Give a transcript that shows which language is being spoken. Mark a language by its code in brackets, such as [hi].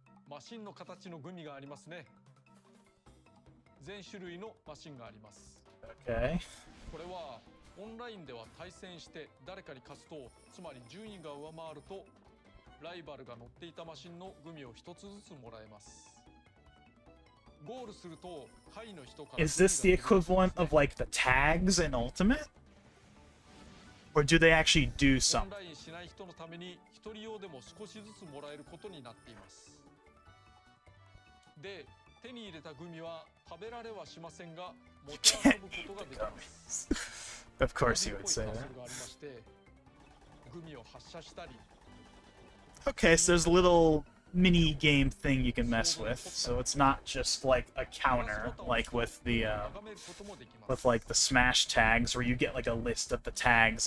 [ja] マシンの形のグミがありますね。全種類のマシンがあります。 [en] Okay. [ja] これはオンラインでは対戦して誰かに勝つと、つまり順位が上回るとライバルが乗っていたマシンのグミを一つずつもらえます。ゴールすると下位の人から。 [en] Is this the equivalent of like the tags in Ultimate? Or do they actually do something? [ja] オンラインしない人のために一人用でも少しずつもらえることになっています。で、手に入れたグミは食べられはしませんが持ち運ぶことができます。 [en] Of course you would say that. [ja] グミを発射したり。 [en] Okay, so there's a little mini game thing you can mess with, so it's not just like a counter like with the like the Smash tags where you get like a list of the tags.